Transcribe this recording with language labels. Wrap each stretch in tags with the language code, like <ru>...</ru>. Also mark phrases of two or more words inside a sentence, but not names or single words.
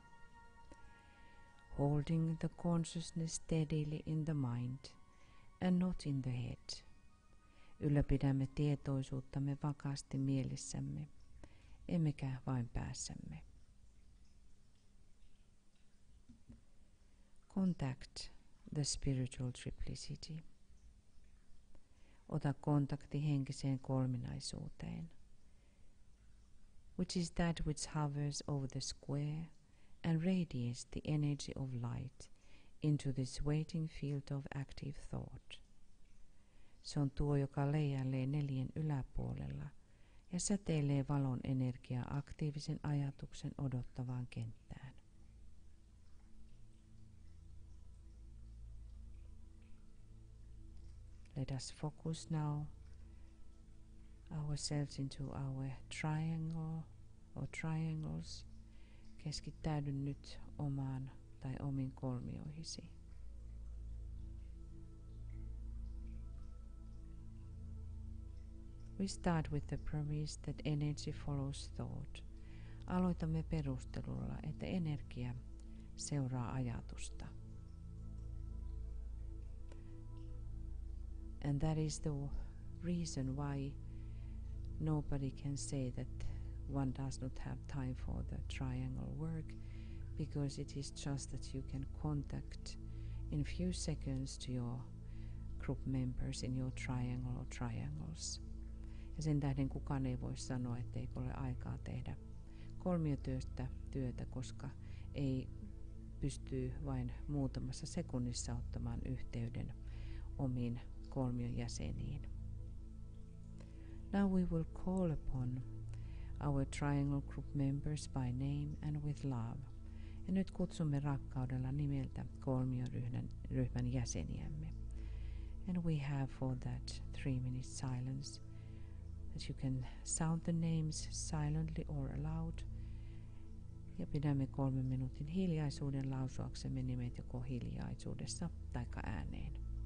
<en>Holding the consciousness steadily in the mind and not in the head.</en> <fi>Ylläpidämme tietoisuuttamme vakaasti mielessämme, emmekä vain päässämme.</fi> <en>Contact the spiritual triplicity.</en> <fi>Ota kontakti henkiseen kolminaisuuteen,</fi> <en>which is that which hovers over the square and radiates the energy of light into this waiting field of active thought.</en> <fi>Se on tuo, joka leijailee 4 yläpuolella ja säteilee valon energia aktiivisen ajatuksen odottavaan kenttään.</fi> <en>Let us focus now ourselves into our triangle or triangles.</en> <fi>Keskittäydy nyt omaan tai omiin kolmioihisi.</fi> <en>We start with the premise that energy follows thought.</en> <fi>Aloitamme perustelulla, että energia seuraa ajatusta.</fi> <en>And that is the reason why nobody can say that one does not have time for the triangle work, because it is just that you can contact in few seconds to your group members in your triangle or triangles.</en> <fi>Ja sen tähden kukaan ei voi sanoa, etteikö ole aikaa tehdä kolmiotyötä, koska ei pysty vain muutamassa sekunnissa ottamaan yhteyden omiin kolmion jäseniin.</fi> <en>Now we will call upon our triangle group members by name and with love.</en> <fi>Ja nyt kutsumme rakkaudella nimeltä kolmioryhmän jäseniämme.</fi> <en>And we have for that 3 minutes silence, that you can sound the names silently or aloud.</en> <fi>Ja pidämme 3 minuutin hiljaisuuden lausuaksemme nimet joko hiljaisuudessa tai ääneen.</fi>